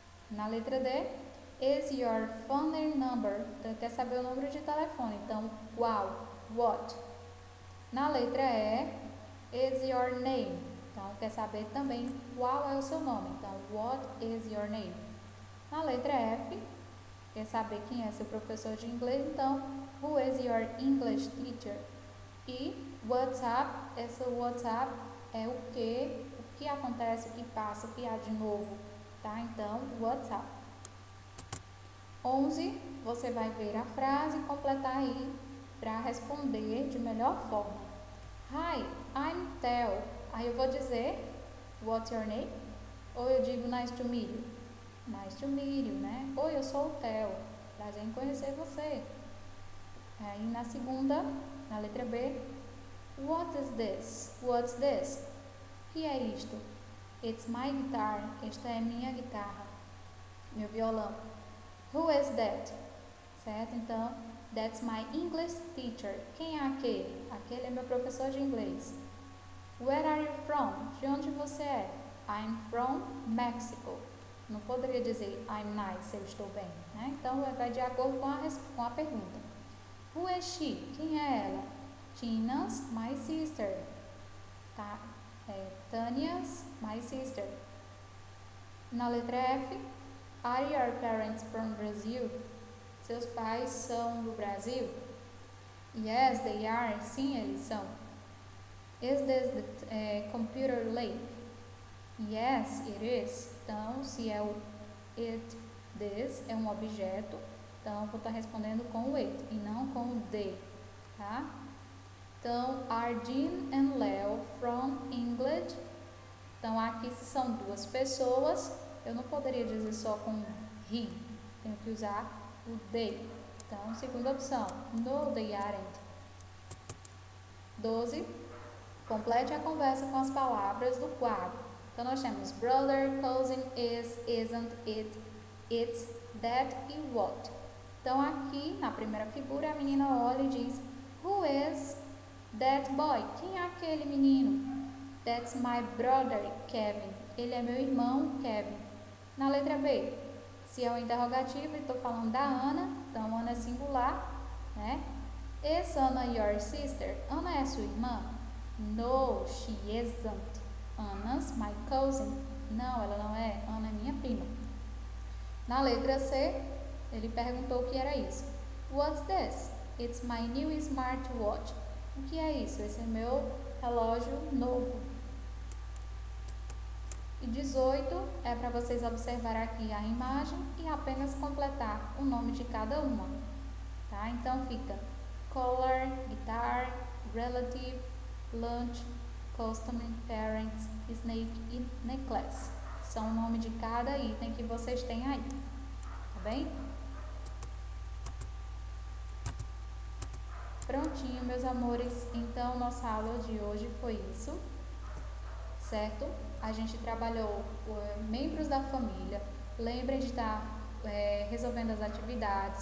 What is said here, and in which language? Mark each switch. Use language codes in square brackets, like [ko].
[pt] Na letra D, [en] is your phone number? [pt] Então, quer saber o número de telefone. Então, qual? What? Na letra E, [en] is your name? [pt] Então, quer saber também qual é o seu nome. Então, [en] what is your name? [pt] Na letra F, quer saber quem é seu professor de inglês. [en] Então, who is your English teacher? [pt] E WhatsApp, esse WhatsApp é o que acontece, o que passa, o que há de novo, tá? Então, WhatsApp. 11, você vai ver a frase e completar aí para responder de melhor forma. [en] Hi, I'm Theo. [pt] Aí eu vou dizer, [en] what's your name? [pt] Ou eu digo [en] nice to meet you. Nice to meet you, [pt] né? Oi, eu sou o Theo. Prazer em conhecer você. Aí na segunda, na letra B, [en] what is this? What's this? [pt] O que é isto? [en] It's my guitar. [pt] Esta é minha guitarra. Meu violão. [en] Who is that? [pt] Certo? [en] Então, that's my English teacher. [pt] Quem é aquele? Aquele é meu professor de inglês. [en] Where are you from? [pt] De onde você é? [en] I'm from Mexico. [pt] Não poderia dizer [en] I'm nice, [pt] eu estou bem, né? Então, vai de acordo com a pergunta. [en] Who is she? [pt] Quem é ela? [en] Tina's my sister. Tá? Tania's my sister. [pt] Na letra F, [en] are your parents from Brazil? [pt] Seus pais são do Brasil? [en] Yes, they are. [pt] Sim, eles são. [en] Is this the computer lake? Yes, it is. [pt] Então, se é o it, this é um objeto, então vou estar respondendo com o it e não com o they, tá? [en] Então, are Jean and Leo from England? [pt] Então, aqui são duas pessoas, eu não poderia dizer só com he, tenho que usar o they. Então, segunda opção, [en] no, they aren't. [pt] 12. Complete a conversa com as palavras do quadro. Então, nós temos brother, cousin, is, isn't, it, it's, that e what. Então, aqui na primeira figura, a menina olha e diz, [en] who is that boy? [pt] Quem é aquele menino? [en] That's my brother, Kevin. [pt] Ele é meu irmão, Kevin. Na letra B, se é o interrogativo, estou falando da Ana, então Ana é singular, né? [en] Is Anna your sister? [pt] Ana é sua irmã? [en] No, she isn't. Anna's my cousin. [pt] Não, ela não é. Ana é minha prima. Na letra C, ele perguntou o que era isso. [en] What's this? It's my new smartwatch. [pt] O que é isso? Esse é meu relógio novo. E 18 é para vocês observar aqui a imagem e apenas completar o nome de cada uma. Tá? Então fica color, guitar, relative, lunch, customer, parents, snake e necklace. São o nome de cada item que vocês têm aí. Tá bem? Prontinho, meus amores. Então, nossa aula de hoje foi isso. Certo? A gente trabalhou membros da família. Lembrem de estar resolvendo as atividades.